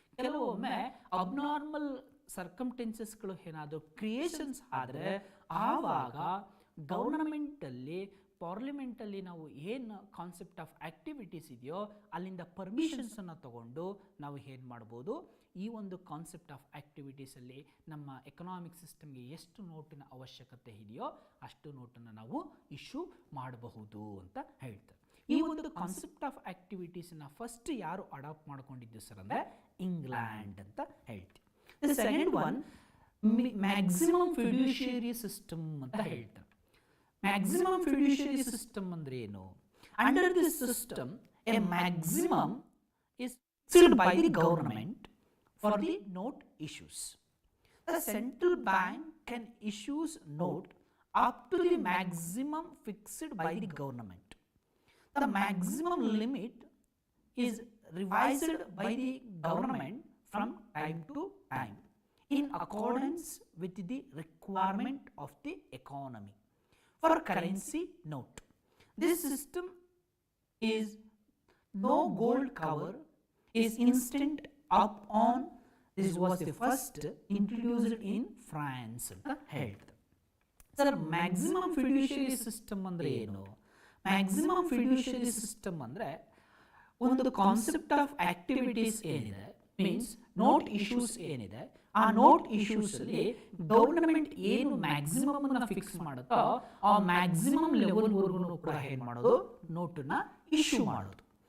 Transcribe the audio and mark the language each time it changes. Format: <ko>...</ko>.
<kn>ಕೆಲವೊಮ್ಮೆ ಅಬ್ನಾರ್ಮಲ್ ಸರ್ಕಮ್ಟೆನ್ಸಸ್ಗಳು ಏನಾದರೂ ಕ್ರಿಯೇಷನ್ಸ್ ಆದರೆ ಆವಾಗ ಗವರ್ನಮೆಂಟ್ ಅಲ್ಲಿ, ಪಾರ್ಲಿಮೆಂಟ್ ಅಲ್ಲಿ ನಾವು ಏನು ಕಾನ್ಸೆಪ್ಟ್ ಆಫ್ ಆಕ್ಟಿವಿಟೀಸ್ ಇದೆಯೋ ಅಲ್ಲಿಂದ ಪರ್ಮಿಷನ್ಸ್ ಅನ್ನು ತಗೊಂಡು ನಾವು ಏನು ಮಾಡ್ಬೋದು, ಈ ಒಂದು ಕಾನ್ಸೆಪ್ಟ್ ಆಫ್ ಆಕ್ಟಿವಿಟೀಸ್ ಅಲ್ಲಿ ನಮ್ಮ ಎಕನಾಮಿಕ್ ಸಿಸ್ಟಮ್ಗೆ ಎಷ್ಟು ನೋಟಿನ ಅವಶ್ಯಕತೆ ಇದೆಯೋ ಅಷ್ಟು ನೋಟನ್ನು ನಾವು ಇಶ್ಯೂ ಮಾಡಬಹುದು ಅಂತ ಹೇಳ್ತಾರೆ. ಈ ಒಂದು ಕಾನ್ಸೆಪ್ಟ್ ಆಫ್ ಆಕ್ಟಿವಿಟೀಸ್ನ ಫಸ್ಟ್ ಯಾರು ಅಡಾಪ್ಟ್ ಮಾಡ್ಕೊಂಡಿದ್ದು ಸರ್ ಅಂದರೆ ಇಂಗ್ಲೆಂಡ್ ಅಂತ ಹೇಳ್ತೀವಿ.</kn> <en>the second one maximum fiduciary system</en> <kn>ಅಂತ ಹೇಳ್ತಾರೆ. ಮ್ಯಾಕ್ಸಿಮಮ್ ಫಿಡ್ಯೂಷಿಯರಿ ಸಿಸ್ಟಮ್ ಅಂದರೆ ಏನು?</kn> <en>Under this system a maximum is fixed by the government for the note issues. The central bank can issue note up to the maximum fixed by the government. The maximum limit is revised by the government from time to time in accordance with the requirement of the economy. For currency note, this system is no gold cover is instant up on. This was the first introduced in France</en> <kn>ಅಂತ ಹೇಳ್ತಾರೆ. Sir maximum ಫಿಡ್ಯೂಷಿಯರಿ system ಅಂದರೆ ಏನು? Maximum ಫಿಡ್ಯೂಷಿಯರಿ system ಅಂದರೆ ಒಂದು concept of activities ಏನಿದೆ, means note issues ಏನಿದೆ, ಆ note issues ಅಲ್ಲಿ ಗವರ್ನಮೆಂಟ್ ಏನು ಮ್ಯಾಕ್ಸಿಮಮ್ ಅನ್ನ ಫಿಕ್ಸ್ ಮಾಡುತ್ತೋ ಆ ಮ್ಯಾಕ್ಸಿಮಮ್ ಲೆವೆಲ್ ವರ್ಗು ಕೂಡ ಏನ್ ಮಾಡೋದು, ನೋಟನ್ನ ಇಶ್ಯೂ ಮಾಡೋದು.</kn>